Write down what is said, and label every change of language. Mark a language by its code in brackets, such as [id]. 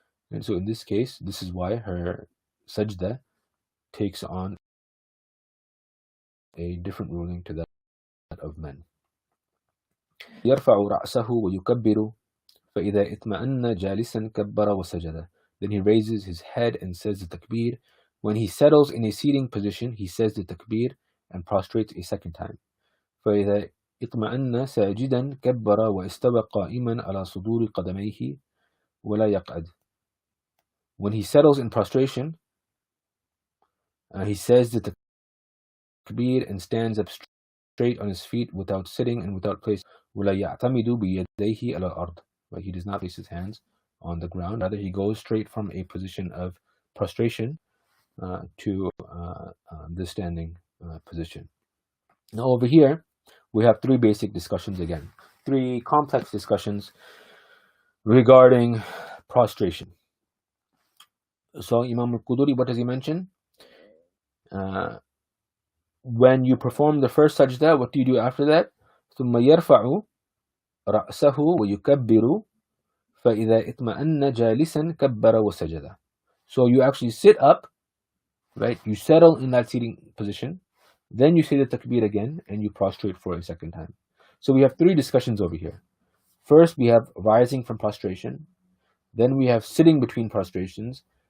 [en] And so in this case, this is why her sajda takes on a different ruling to that of men. [ar] يرفع رأسه ويكبر فإذا اطمأن جالسا كبر وسجد. [en] Then he raises his head and says the takbir. When he settles in a seating position, he says the takbir and prostrates a second time. [ar] فإذا اطمأن ساجدا كبر واستوى قائما على صدور قدميه ولا يقعد. [en] When he settles in prostration, he says the takbir and stands up straight on his feet without sitting and without place. [ar] ولا يعتمد بيديه على الأرض. [en] Right? He does not place his hands on the ground. Rather, he goes straight from a position of prostration to the standing position. Now over here, we have 3 basic discussions again. 3 complex discussions regarding prostration. So Imam al-Quduri, what does he mention? When you perform the first sajda, what do you do after that? [ar] ثم يرفع رأسه ويكبر فإذا اطمأن جالسا كبر وسجد. [en] So you actually sit up, right? You settle in that seating position. Then you say the takbir again and you prostrate for a second time. So we have 3 discussions over here. First, we have rising from prostration. Then we have sitting between prostrations.